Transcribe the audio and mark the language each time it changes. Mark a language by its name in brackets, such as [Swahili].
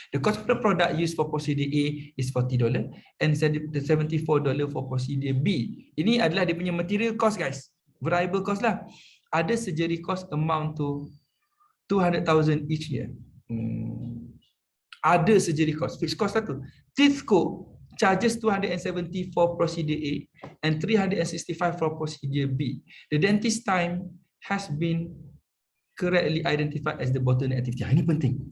[English] The cost of the product used for procedure A is $40 and $74 for procedure B. [Malay] Ini adalah dia punya material cost guys. [English] Variable cost lah. Ada surgery cost amount to 200,000 each year. Ada surgery cost, fixed cost lah tu. Tithco charges 270 for procedure A and 365 for procedure B. The dentist time has been correctly identified as the bottleneck activity. Ini penting.